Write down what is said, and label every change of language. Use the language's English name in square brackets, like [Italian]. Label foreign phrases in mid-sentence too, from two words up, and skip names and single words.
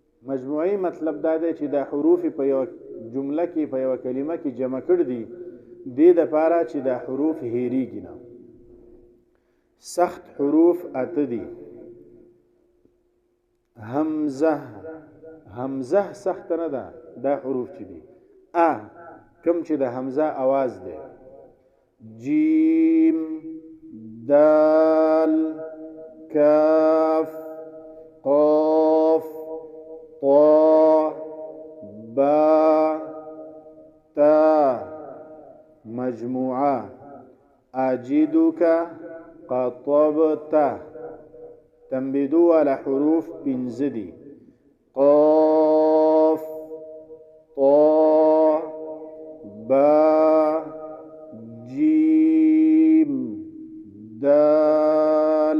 [Pashto] مجموعي مطلب دا دی چې دا حروف په یو جمله کې په یو کلمه کې جمع کړ دي دې دپاره چې دا حروف هیریږي نه. سخت حروف اته دي. همزه، همزه سخت نه ده، دا حروف چې دي کم چې د حمزه आवाज دی. جیم، دال، کاف، قاف، طا، با، تا. مجموعه اجدک قطبت. تنبیدو والا حروف پنځه دي. قاف، طا، با، جیم، دال.